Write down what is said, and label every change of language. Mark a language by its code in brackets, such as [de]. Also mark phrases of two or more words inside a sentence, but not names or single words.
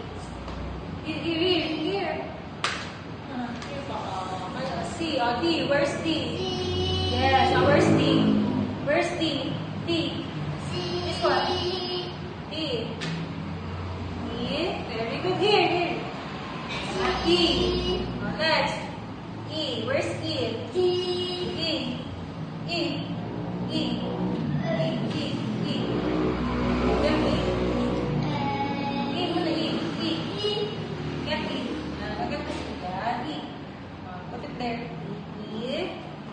[en] Here. Here pa. C. D. Where's D? Yes. Where's D? Where's D? D. This one. D. D. Very good. Here. E. Next. E. Where's E? E. E. E. Then E. E. Muna E. E. Get E. Get this. E. Put it there. E.